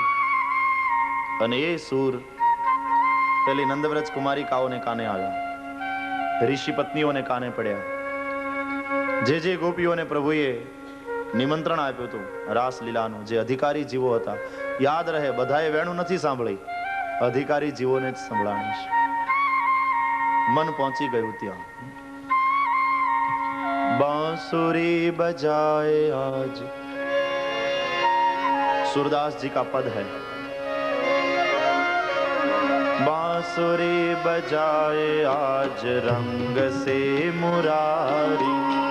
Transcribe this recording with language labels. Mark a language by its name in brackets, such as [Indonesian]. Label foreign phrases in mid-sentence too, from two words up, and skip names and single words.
[Gujarati] અને એ સૂર પેલી નંદવ્રજ કુમારિકાઓને કાને આવ્યા, ઋષિ પત્નીઓને કાને પડ્યા. જે ગોપીઓને પ્રભુએ નિમંત્રણ આપ્યું હતું રાસલીલાનું, જે અધિકારી જીવો હતા, યાદ રહે બધાએ વેણુ નથી સાંભળી, અધિકારી જીવોને જ સંભળાણી છે. મન પહોંચી ગયું ત્યાં. [Hindi] बांसुरी बजाए आज, सूरदास जी का पद है, बांसुरी बजाए आज रंग से मुरारी,